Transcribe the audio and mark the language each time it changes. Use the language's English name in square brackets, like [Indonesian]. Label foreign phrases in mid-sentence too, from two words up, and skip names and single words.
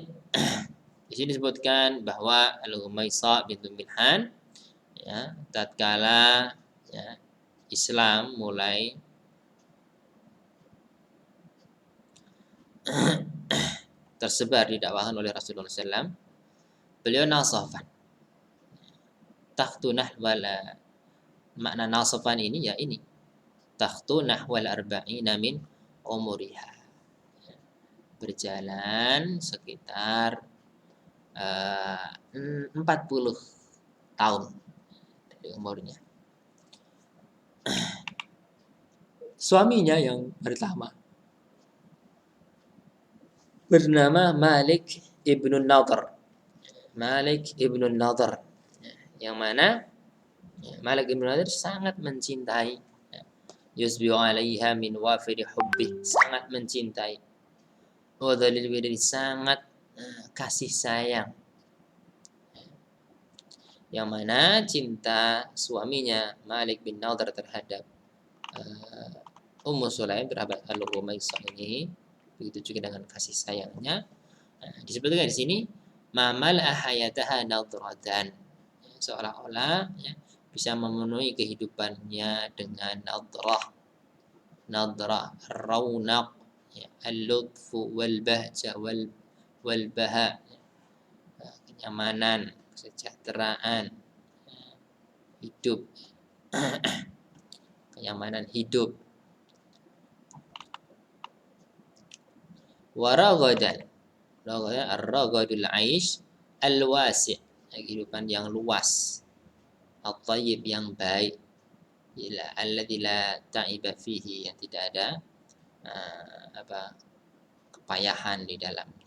[Indonesian] Di sini disebutkan bahwa Al-Ghumaisah bintu Milhan tatkala Islam mulai tersebar didakwakan oleh Rasulullah SAW, beliau nasafan. [Arabic] Takhtu nahwal, makna nasafan [Indonesian] ini ini [Arabic] takhtu nahwal arba'ina min umuriha, [Indonesian] berjalan sekitar 40 tahun dari umurnya. Suaminya yang pertama bernama Malik ibn Nadhr. Malik ibn Nadhr, yang mana Malik ibn Nadhr sangat mencintai, [Arabic] yusbiu alaiha min wafiri hubbi, [Indonesian] sangat mencintai, [Arabic] wa dhalil widri, [Indonesian] sangat kasih sayang, yang mana cinta suaminya Malik bin Nadhr terhadap Ummu Sulaim, terhadap Al-Ghumaisah ini, begitu juga dengan kasih sayangnya. Disebutkan di sini [Arabic] mamal ahayataha nadratan, [Indonesian] seolah-olah bisa memenuhi kehidupannya dengan [Arabic] nadrah raunaq, al-lutfu wal bahja wal baha, [Indonesian] kenyamanan, kesejahteraan hidup, kenyamanan hidup. [Arabic] Waragadan, ar-ragadul aish al-wasi', [Indonesian] kehidupan yang luas, at-tayyib, yang baik, [Arabic] alladzi la ta'iba fihi, [Indonesian] yang tidak ada kepayahan di dalamnya.